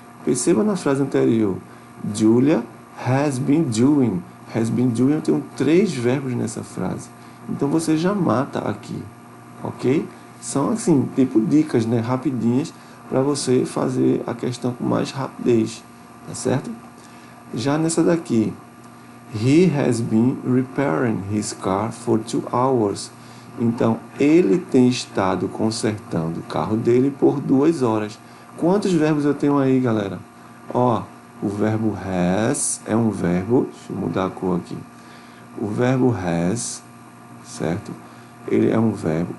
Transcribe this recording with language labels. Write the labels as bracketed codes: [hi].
[pt] Perceba na frase anterior. [en] Julia has been doing. Has been doing, [pt] eu tenho três verbos nessa frase. Então você já mata aqui, ok? São assim, tipo dicas, né, rapidinhas, para você fazer a questão com mais rapidez, tá certo? Já nessa daqui, [en] he has been repairing his car for 2 hours. [pt] Então, ele tem estado consertando o carro dele por 2 horas. Quantos verbos eu tenho aí, galera? Ó, o verbo has é um verbo, deixa eu mudar a cor aqui. O verbo has, certo? Ele é um verbo.